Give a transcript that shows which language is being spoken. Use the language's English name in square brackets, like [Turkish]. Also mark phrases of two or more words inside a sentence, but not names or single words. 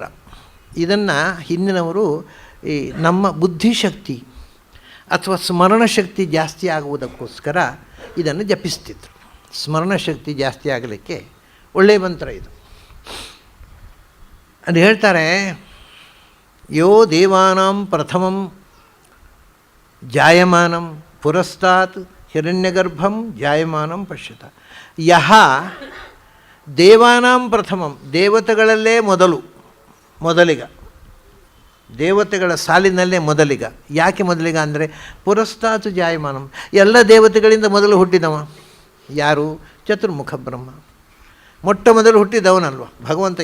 [Kannada] ಇದನ್ನು ಹಿಂದಿನವರು ಈ ನಮ್ಮ ಬುದ್ಧಿಶಕ್ತಿ ಅಥವಾ ಸ್ಮರಣಶಕ್ತಿ ಜಾಸ್ತಿ ಆಗುವುದಕ್ಕೋಸ್ಕರ ಇದನ್ನು ಜಪಿಸ್ತಿದ್ರು. ಸ್ಮರಣಶಕ್ತಿ ಜಾಸ್ತಿ ಆಗಲಿಕ್ಕೆ ಒಳ್ಳೆಯ ಮಂತ್ರ ಇದು. ಅದು ಹೇಳ್ತಾರೆ, [Sanskrit] ಯೋ ದೇವಾನಾಂ ಪ್ರಥಮಂ ಜಾಯಮಾನಂ ಪುರಸ್ತಾತ್ ಹಿರಣ್ಯಗರ್ಭಂ ಜಾಯಮಾನಂ ಪಶ್ಯತ. ಯಹ ದೇವಾನಾಂ ಪ್ರಥಮಂ, [Kannada] ದೇವತೆಗಳಲ್ಲೇ ಮೊದಲಿಗ, ದೇವತೆಗಳ ಸಾಲಿನಲ್ಲೇ ಮೊದಲಿಗ. ಯಾಕೆ ಮೊದಲಿಗ ಅಂದರೆ [Sanskrit] ಪುರಸ್ತಾತ್ ಜಾಯಮಾನಂ, [Kannada] ಎಲ್ಲ ದೇವತೆಗಳಿಂದ ಮೊದಲು ಹುಟ್ಟಿದವ ಯಾರು? ಚತುರ್ಮುಖ ಬ್ರಹ್ಮ. ಮೊಟ್ಟ ಮೊದಲು ಹುಟ್ಟಿದವನಲ್ವ ಭಗವಂತ.